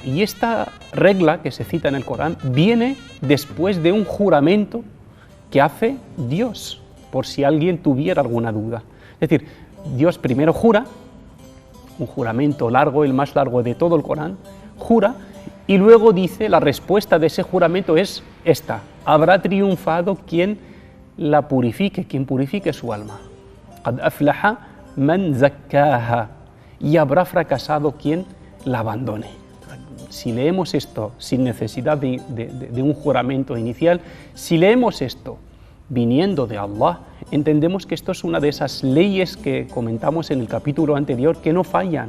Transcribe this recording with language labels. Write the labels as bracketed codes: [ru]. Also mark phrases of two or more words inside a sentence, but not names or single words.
[es] Y esta regla que se cita en el Corán viene después de un juramento que hace Dios, por si alguien tuviera alguna duda. Es decir, Dios primero jura, un juramento largo, el más largo de todo el Corán, jura, y luego dice: la respuesta de ese juramento es esta: habrá triunfado quien la purifique, quien purifique su alma. [ar] قد أفلح من زكاها, [es] y habrá fracasado quien la abandone. Si leemos esto sin necesidad de un juramento inicial, si leemos esto viniendo de Allah, entendemos que esto es una de esas leyes que comentamos en el capítulo anterior que no fallan.